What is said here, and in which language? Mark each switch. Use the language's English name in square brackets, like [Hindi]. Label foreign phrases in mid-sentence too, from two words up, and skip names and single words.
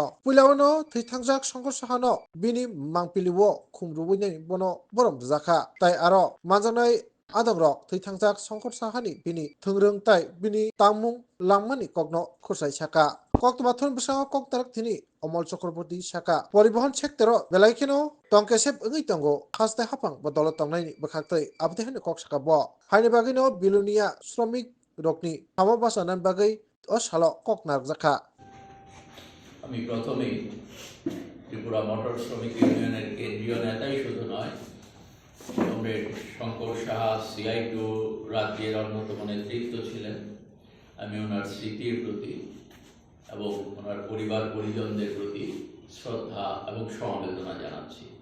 [Kok Borok] puilawno thaitangjak Shankar Sahano bini mangpiliwo khumrubuini bono borom jaka tai aro manjanai Adagrok thaitangjak Shankar Sahani bini thungrung tai bini tangmung langmani kokno khurchai saka koktobathon bsao koktarak thini Omol Chakraborty saka poribohon sektoro belaikeno tongkesep ongoi tongo haste hapang bodolo tongnai bkhaktoi abde hene kok saka bo haini bagino bilunia শ্রমিক rokni hamo basanan bagai o salo kok narjaka [Bangla] আমি প্রথমেই ত্রিপুরা মোটর শ্রমিক ইউনিয়নের কেন্দ্রীয় নেতাই শুধু নয়, কমরেড শঙ্কর সাহা CITU রাজ্যের অন্যতম নেতৃত্ব ছিলেন। আমি ওনার স্মৃতির প্রতি এবং ওনার পরিবার পরিজনদের প্রতি শ্রদ্ধা এবং সমবেদনা জানাচ্ছি।